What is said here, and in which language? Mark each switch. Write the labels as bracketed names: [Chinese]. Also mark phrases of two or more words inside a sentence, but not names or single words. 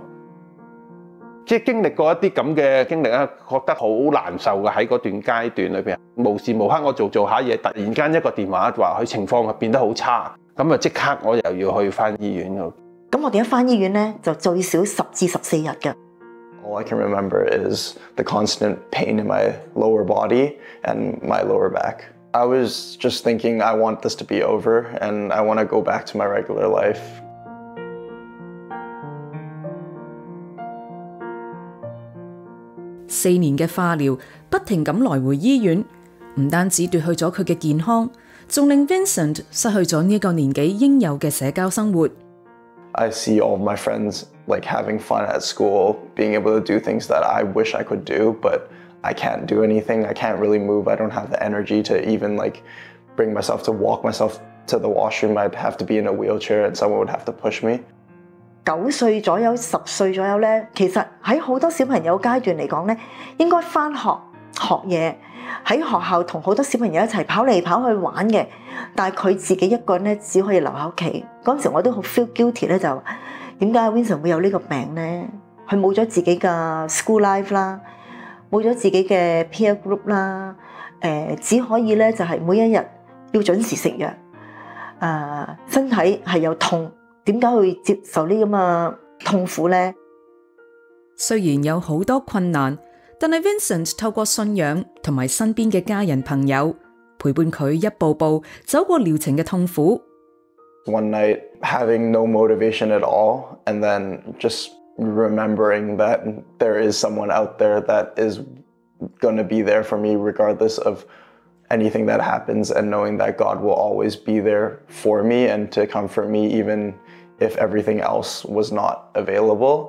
[Cantonese] 即係經歷過一啲咁嘅經歷咧，覺得好難受嘅喺嗰段階段裏邊，無時無刻我做下嘢，突然間一個電話話佢情況變得好差，咁啊即刻我又要去返醫院度。咁我哋一返醫院咧，就最少10至14日嘅。 [English] All I can remember is the constant pain in my lower body and my lower back. I was just thinking, I want this to be over and I want to go back to my regular life. [Cantonese] 4 年嘅化療，不停咁來回醫院，唔單止奪去咗佢嘅健康，仲令 Vincent 失去咗呢個年紀應有嘅社交生活。 [English] I see all of my friends like having fun at school, being able to do things that I wish I could do, but I can't do anything. I can't really move. I don't have the energy to even like bring myself to walk myself to the washroom. I'd have to be in a wheelchair and someone would have to push me. [Cantonese] 9 歲左右、10歲左右咧，其實喺好多小朋友階段嚟講咧，應該返學學嘢，喺學校同好多小朋友一齊跑嚟跑去玩嘅，但係佢自己一個人咧只可以留喺屋企。嗰陣時我都好 [English] feel guilty [Cantonese] 咧，就點解 Vincent 會有呢個病咧？佢冇咗自己嘅 [English] school life [Cantonese] 啦，冇咗自己嘅 [English] peer group [Cantonese] 啦，只可以咧就係每一日要準時食藥，身體係有痛，點解會接受呢咁嘅痛苦咧？雖然有好多困難，但係 Vincent 透過信仰同埋身邊嘅家人朋友陪伴佢一步步走過療程嘅痛苦。 [English] One night having no motivation at all, and then just remembering that there is someone out there that is going to be there for me regardless of anything that happens, and knowing that God will always be there for me and to comfort me even if everything else was not available.